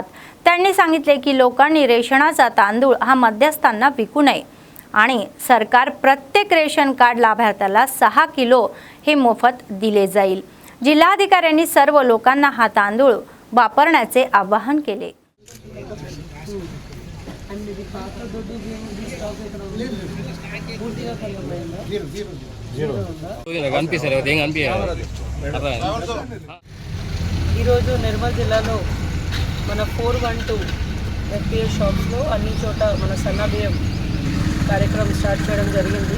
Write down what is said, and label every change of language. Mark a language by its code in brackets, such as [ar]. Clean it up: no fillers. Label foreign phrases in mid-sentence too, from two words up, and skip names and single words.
[mr] त्यांनी सांगितले की लोकांनी रेशनाचा तांदूळ हा मध्यस्थांना विकू नये आणि सरकार प्रत्येक रेशन कार्ड लाभार्थ्याला 6 किलो हे मोफत दिले जाईल। जिल्हाधिकाऱ्यांनी सर्व लोकांना हा तांदूळ वापरण्याचे आवाहन केले। [te] ఈరోజు నిర్మల్ జిల్లాలో మన 412 [en] FPS shops [te] అన్ని చోట మన సన్న బియ్యం కార్యక్రమం స్టార్ట్ చేయడం జరిగింది।